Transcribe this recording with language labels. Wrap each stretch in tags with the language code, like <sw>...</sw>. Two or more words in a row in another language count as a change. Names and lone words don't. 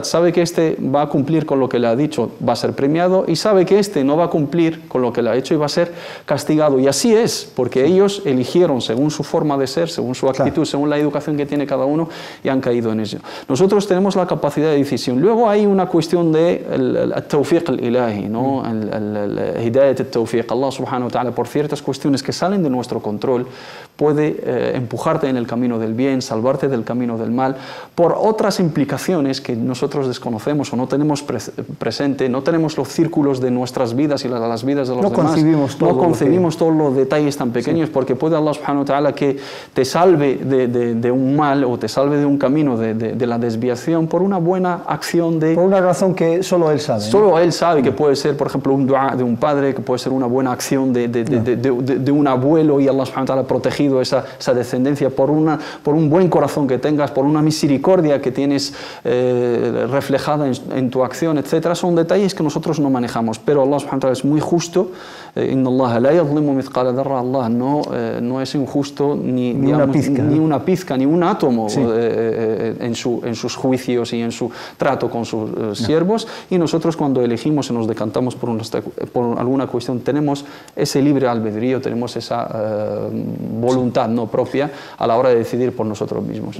<es>Sabe que este va a cumplir con lo que le ha dicho, va a ser premiado, y sabe que este no va a cumplir con lo que le ha hecho y va a ser castigado. Y así es, porque ellos eligieron según su forma de ser, según su actitud, según la educación que tiene cada uno, y han caído en ello. Nosotros tenemos la capacidad de decisión. Luego hay una cuestión de</es> <ar>التوفيق الإلهي,</ar> <es>¿no?</es> <ar>El هداية التوفيق. الله سبحانه وتعالى,</ar> <es>por ciertas cuestiones que salen de nuestro control, puede empujarte en el camino del bien, salvarte del camino del mal, por otras implicaciones que nosotros desconocemos o no tenemos presente, no tenemos los círculos de nuestras vidas y las vidas de los demás. No concebimos todos los detalles tan pequeños, porque puede Allah</es> <ar>سبحانه وتعالى</ar> <es>que te salve de un mal o te salve de un camino de la desviación por una buena acción por una razón que solo Él sabe. Solo Él sabe, que puede ser, por ejemplo, un dua de un padre, que puede ser una buena acción de un abuelo, y Allah</es> <ar>سبحانه وتعالى</ar> <es>protegido conseguido esa descendencia por un buen corazón que tengas, por una misericordia que tienes reflejada en tu acción, etcétera. Son detalles que nosotros no manejamos, pero Allah</es> <ar>سبحانه وتعالى</ar> <es>es muy justo.</es> <ar>إن الله لا يظلم مثقال ذرة.</ar> <es>Allah no es injusto ni una pizca, ni un átomo en sus juicios y en su trato con sus siervos, y nosotros cuando elegimos y nos decantamos por alguna cuestión tenemos ese libre albedrío, tenemos esa voluntad no propia a la hora de decidir por nosotros mismos.</es>